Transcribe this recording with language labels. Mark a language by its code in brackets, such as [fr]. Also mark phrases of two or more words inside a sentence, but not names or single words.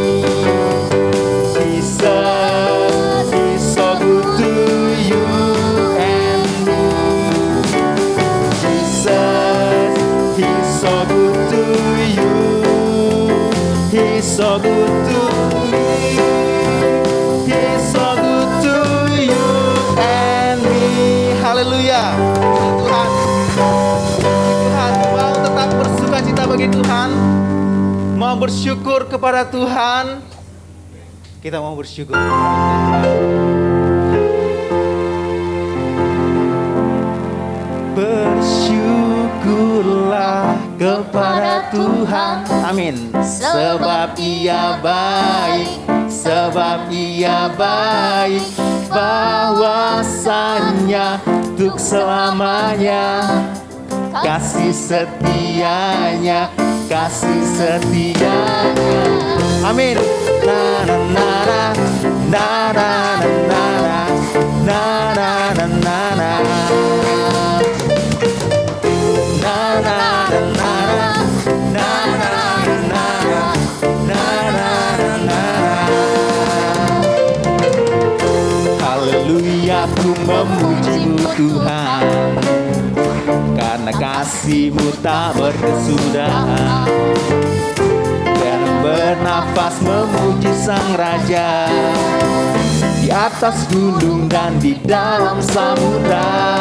[en] Jesus is so good to you and me. Jesus, He's so good to you. He's so good to me. He's so good to you and me. [id] Haleluya. Tuhan, Tuhan mau tetap bersuka cita bagi Tuhan, mau bersyukur kepada Tuhan. Kita mau bersyukur. Bersyukurlah kepada Tuhan. Amin. Sebab Ia baik, sebab Ia baik, bahwasanya untuk selamanya. Kasih setianya, kasih setianya. Amin. Na na na na na na na na na na na. Haleluya, ku memuji-Mu Tuhan, karena kasih-Mu tak berkesudahan. Dan bernafas memuji Sang Raja, di atas gunung dan di dalam samudra.